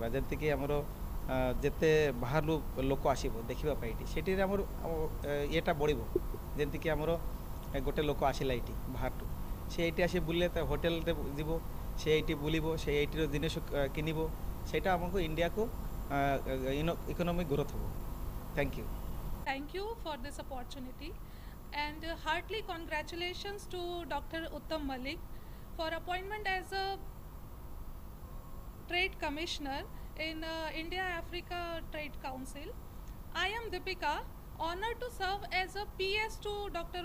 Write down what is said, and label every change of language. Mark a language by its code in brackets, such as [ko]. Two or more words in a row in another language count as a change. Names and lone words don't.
[or] ଯେମିତିକି ଆମର ଯେତେ ବାହାରୁ ଲୋକ ଆସିବ ଦେଖିବା ପାଇଁ ଏଇଠି, ସେଠିରେ ଆମର ଇଏଟା ବଢ଼ିବ। ଯେମିତିକି ଆମର ଗୋଟେ ଲୋକ ଆସିଲା ଏଇଠି ବାହାରଠୁ, ସେ ଏଇଠି ଆସି ବୁଲିଲେ, ତା ହୋଟେଲରେ ଯିବ, ସେ ଏଇଠି ବୁଲିବ, ସେ ଏଇଠିର ଜିନିଷ କିଣିବ, ସେଇଟା ଆମକୁ ଇଣ୍ଡିଆକୁ [en] economic growth [or] ହେବ। [en] Thank you. Thank you for this opportunity, and heartily congratulations to Dr. Uttam Malik for appointment as a Trade Commissioner in India-Africa Trade Council. I am Deepika, honored to serve as a PS to Dr.